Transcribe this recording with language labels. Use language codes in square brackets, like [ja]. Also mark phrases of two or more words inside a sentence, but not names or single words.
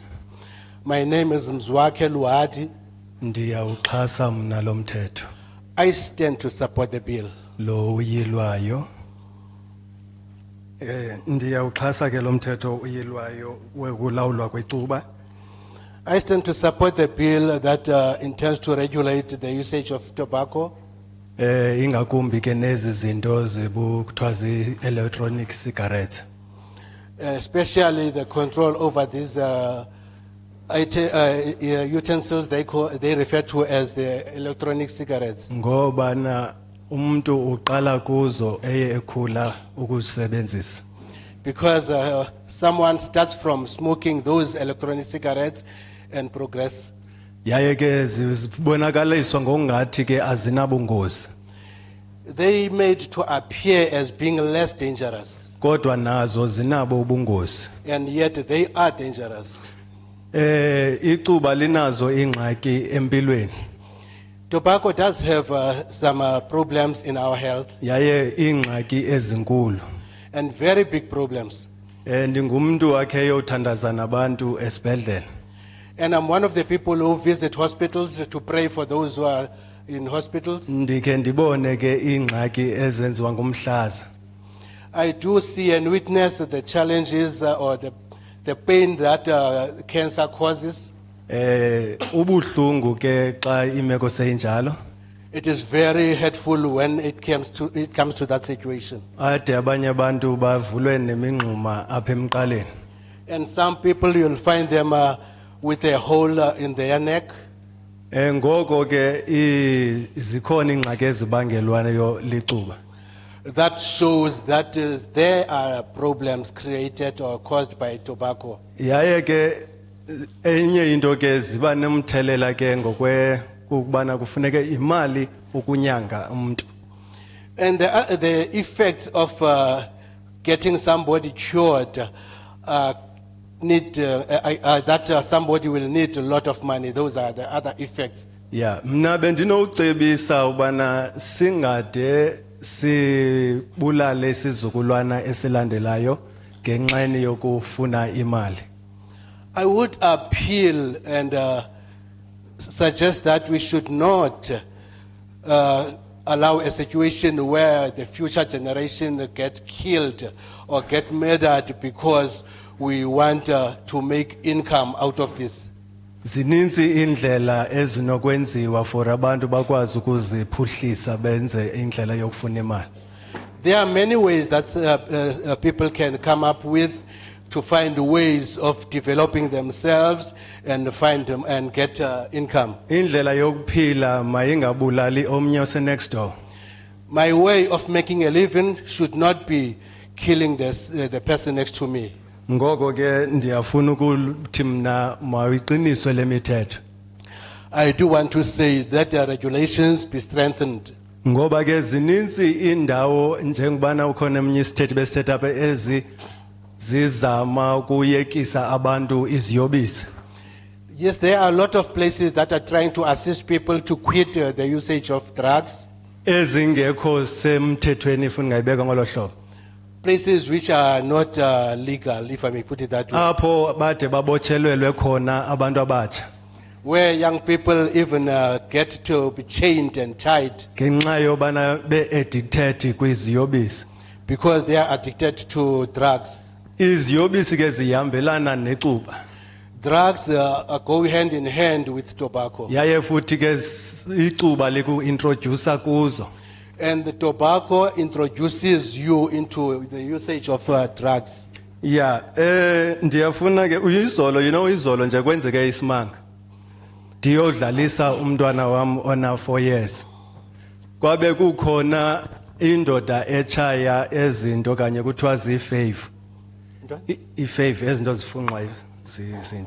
[en] My name is Mzwakhe Luhati. [xh] Ndiyawuxhasa mna lo mthetho. [en] I stand to support the bill. [xh] Lo uyilwayo. Ndiyawuxhasa ke lo mthetho uyilwayo wokulawulwa kwecuba. [en] I stand to support the bill that intends to regulate the usage of tobacco, [xh] Ingakumbi ke nezi zinto kuthiwa zi- [en] electronic cigarettes. especially the control over these utensils they refer to as the electronic cigarettes. [xh] Ngoba na umuntu uqala kuzo ekhula ukusebenzisa. [en] Because someone starts from smoking those electronic cigarettes and progress. [xh] Yaye ke zibonakaliswa ngokungathi ke azinabungozi. [en] They made to appear as being less dangerous, [xh] Kodwa nazo zinabo ubungozi. [en] and yet they are dangerous. [xh] Icuba linazo ingxaki empilweni. [en] Tobacco does have some problems in our health, [xh] Yaye ingxaki ezinkulu. [en] and very big problems. [xh] Ndingumntu akhe yothandaza nabantu esibhedlele. [en] And I'm one of the people who visit hospitals to pray for those who are in hospitals. [xh] Ndikhe ndibone ke ingxaki ezenziwa ngumhlaza. [en] I do see and witness the challenges or the pain that cancer causes. [xh] Ubuhlungu ke xa imeko seyinjalo. [en] It is very hurtful when it comes to that situation. [xh] Ade abanye abantu bavulwe nemingxuma apha emqaleni. [en] And some people, you'll find them with a hole in their neck. [xh] Ngoko ke zikhona ingxaki ezibangelwayo licuba. [en] That shows that there are problems created or caused by tobacco. [xh] Yaye ke enye into ke ziba nemthelela ke ukubana kufuneke imali ukunyanga umuntu. [en] And the effects of getting somebody cured that somebody will need a lot of money. Those are the other effects. Yeah, [xh] mna bendinocebisa ubana singade sibulale isizukulwana esilandelayo ngenxeni yokufuna imali. [en] I would appeal and suggest that we should not allow a situation where the future generation get killed or get murdered because we want to make income out of this. [xh] Zininzi indlela ezinokwenziwa for abantu bakwazi ukuziphuhlisa benze indlela yokufuna imali. [en] There are many ways that people can come up with to find ways of developing themselves and find them and get income. [xh] Indlela yokuphila mayingabulali omnye ose [en] next door. My way of making a living should not be killing the person next to me. [xh] Ngoko ke ndiyafuna ukuthi mna mayiqiniswe le mithetho. [en] I do want to say that the regulations be strengthened. [xh] Ngoba ke zininzi indawo njengobana ukhona eminye isithethe besithetha apha zizama ukuyekisa abantu iziyobisi. [en] Yes, there are a lot of places that are trying to assist people to quit the usage of drugs. [xh] Ezingekho semthethweni funa ngayibeka ngolo hlobo. [en] Places which are not legal, if I may put it that way. [xh] Apho bade babotshelelwe khona abantu abatsha. [en] Where young people even get to be chained and tied. [xh] Ngenxa yobana be-addicted kwiziyobisi. [en] Because they are addicted to drugs. [xh] Iziyobisi ke zihambelana necuba. [en] Drugs go hand in hand with tobacco. [xh] Yaye futhi ke icuba liku-introduce kuzo. [en] And the tobacco introduces you into the usage of drugs. Yeah, [xh] ndiyafuna ke uyizolo, izolo nje kwenzeke isimanga. Ndiyodlalisa umntwana wami ona 4 years. Kwabe kukhona indoda echaya ezinto kanye kuthiwa zifave. Ifave ezinto zifunxwayo zintsha.